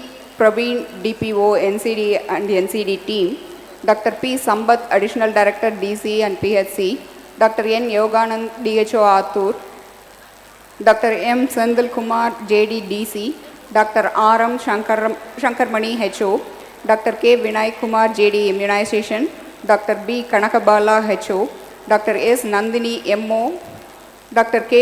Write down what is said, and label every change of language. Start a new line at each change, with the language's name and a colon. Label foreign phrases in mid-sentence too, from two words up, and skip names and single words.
English: Praveen, DPO, NCD and NCD team, Dr. P. Sambat, Additional Director, DC and PHC, Dr. N. Yoganand, DHO, Athur, Dr. M. Sandal Kumar, JD, DC, Dr. R. M. Shankarmani, HO, Dr. K. Vinay Kumar, JD, Immunization, Dr. B. Kanakabala, HO, Dr. S. Nandini, MO, Dr. K.